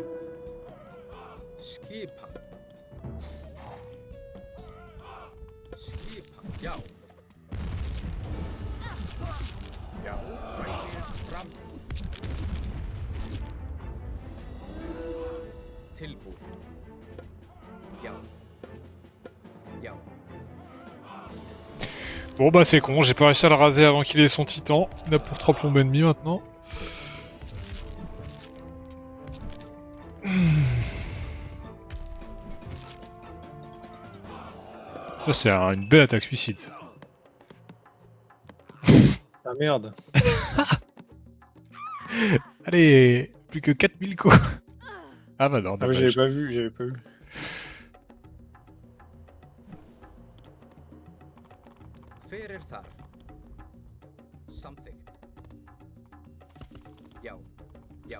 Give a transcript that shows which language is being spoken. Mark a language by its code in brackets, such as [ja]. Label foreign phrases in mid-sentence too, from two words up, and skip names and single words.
[is] Skipan. Skipan, já. Já. Sækið fram. Tilbúin. Já. Já. [fr] Bon bah c'est con, j'ai pas réussi à le raser avant qu'il ait son titan. Il a pour 3 plombes et demi maintenant. Ça c'est une belle attaque suicide. Ça. Ah merde. Allez, plus que 4000 coups. Ah bah non, Ah, mais dommage. j'avais pas vu. [is] Hver er þar? Samþykkt. Já. Já.